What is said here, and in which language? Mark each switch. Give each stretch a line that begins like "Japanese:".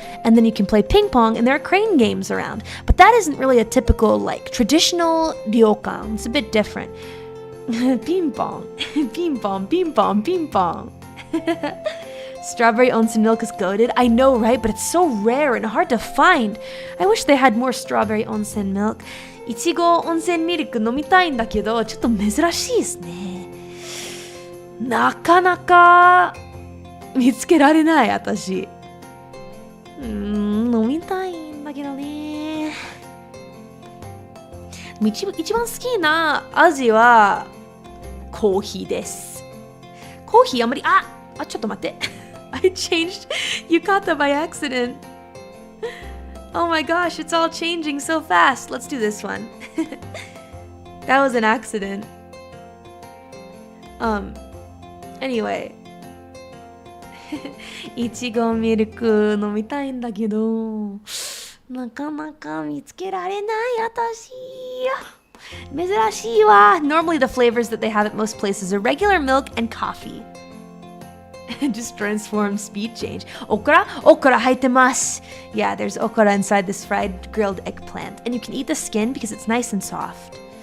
English: And then you can play ping pong and there are crane games around. But that isn't really a typical like traditional ryokan. It's a bit different. Ping pong, ping pong, ping pong, ping pong. Strawberry onsen milk is goated. I know, right? But it's so rare and hard to find. I wish they had more strawberry onsen milk.
Japanese: いちご温泉ミルク飲みたいんだけど、ちょっと珍しいですね。なかなか見つけられない、私。飲みたいんだけどね。一番好きな味はコーヒーです。コーヒーあんまり、ちょっと待って。
English: I changed yukata by accident. Oh my gosh, it's all changing so fast. Let's do this one. That was an accident. Anyway.
Japanese: いちごミルク飲みたいんだけど、なかなか見つけられない私。珍しいわ。
English: Normally the flavors that they have at most places are regular milk and coffee. Just transform speed change. Okra? Okra
Japanese: 入ってます.
English: Yeah, there's okra inside this fried grilled eggplant. And you can eat the skin because it's nice and soft.